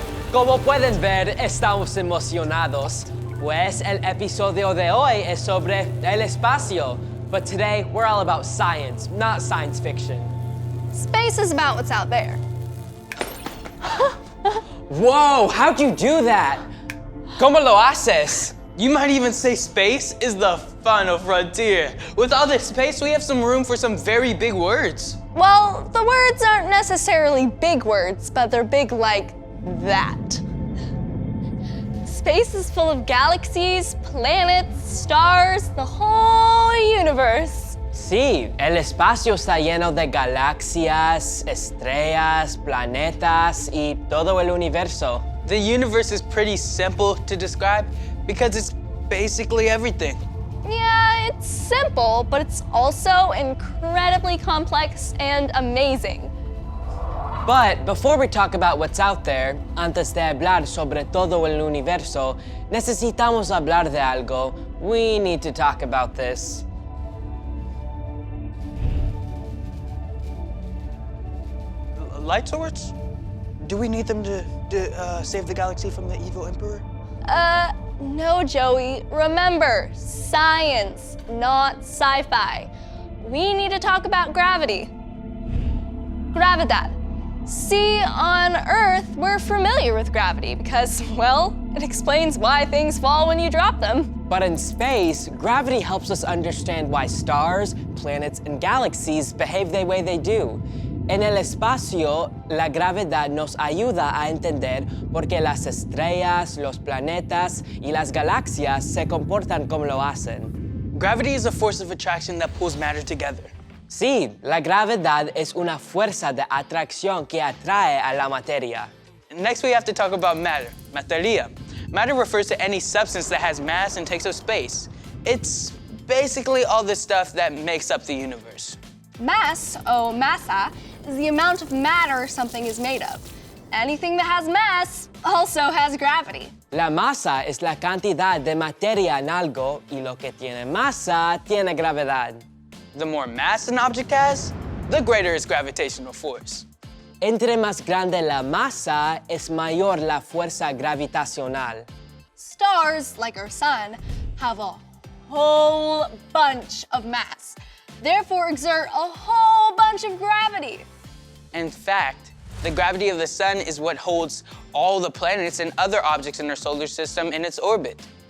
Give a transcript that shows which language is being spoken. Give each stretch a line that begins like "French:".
Spanish: Como pueden ver, estamos emocionados, pues el episodio de hoy es sobre el espacio.
English: But today, we're all about science, not science fiction. Space is about what's out there. Whoa, how'd you do that? ¿Cómo lo haces? You might even say space is the final frontier. With all this space, we have some room for some very big words. Well, the words aren't necessarily big words, but they're big like that. Space is full of galaxies, planets, stars, the whole universe.
Spanish: Sí, el espacio está lleno de galaxias, estrellas, planetas y todo el universo.
English: The universe is pretty simple to describe because it's basically everything. Yeah, it's simple, but it's also incredibly complex and amazing.
Spanish: But before we talk about what's out there, antes de hablar sobre todo el universo, necesitamos hablar de algo.
English: We need to talk about this. Light swords? Do we need them to save the galaxy from the evil emperor? No, Joey. Remember, science, not sci-fi. We need to talk about gravity. Gravedad. See, on Earth, we're familiar with gravity because, well, it explains why things fall when you drop them. But in space, gravity helps us understand why stars, planets, and galaxies behave the way they do.
Spanish: En el espacio, la gravedad nos ayuda a entender por qué las estrellas, los planetas y las galaxias se comportan como lo hacen.
English: Gravity is a force of attraction that pulls matter together.
Spanish: Sí, la gravedad es una fuerza de atracción que atrae a la materia.
English: Next, we have to talk about matter, materia. Matter refers to any substance that has mass and takes up space. It's basically all the stuff that makes up the universe. Mass, o masa, is the amount of matter something is made of. Anything that has mass also has gravity.
Spanish: La masa es la cantidad de materia en algo y lo que tiene masa tiene gravedad.
English: The more mass an object has, the greater its gravitational force.
Spanish: Entre más grande la masa, es mayor la fuerza gravitacional.
English: Stars, like our sun, have a whole bunch of mass, therefore exert a whole bunch of gravity. In fact, the gravity of the sun is what holds all the planets and other objects in our solar system in its orbit.